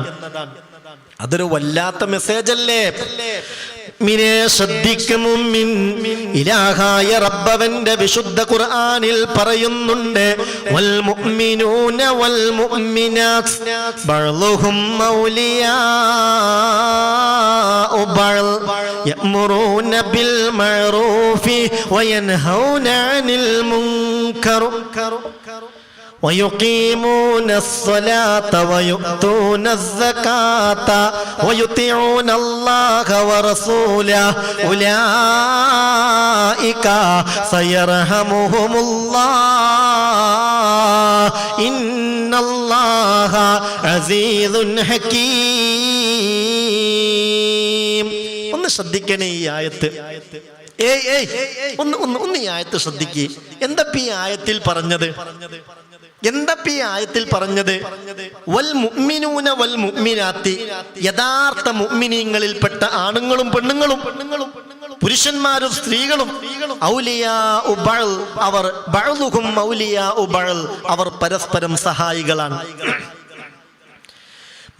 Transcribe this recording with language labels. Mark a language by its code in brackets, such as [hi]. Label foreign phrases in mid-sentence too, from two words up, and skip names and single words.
[ml] അതൊരു വല്ലാത്ത മെസ്സേജ് അല്ലേ? മിനെ ശ്രദ്ധിക്കും മുഅ്മിൻ, ഇലാഹായ റബ്ബവന്റെ വിശുദ്ധ ഖുർആനിൽ പറയുന്നുണ്ട്, [ar] والمؤمنون والمؤمنات بعضهم أولياء بعض يأمرون بالمعروف وينهون عن المنكر ويقيمون الصلاة ويؤتون الزكاة ويطيعون الله ورسوله أولئك سيرحمهم الله إن الله عزيز حكيم. [ml] ഒന്ന് ശ്രദ്ധിക്കണേ ഈ ആയത്ത്. ഒന്ന് ഈ ആയത്ത് ശ്രദ്ധിക്കേ. എന്താ ഈ ആയത്തിൽ പറഞ്ഞത്? [ar] والمؤمنون والمؤمنات, [ml] യഥാർത്ഥ മുഅ്മിനീങ്ങളിൽപ്പെട്ട ആണുങ്ങളും പെണ്ണുങ്ങളും, പുരുഷന്മാരും സ്ത്രീകളും, [ar] أولياء بعض, [ml] അവർ [ar] بعضهم أولياء بعض, [ml] അവർ പരസ്പരം സഹായികളാണ്.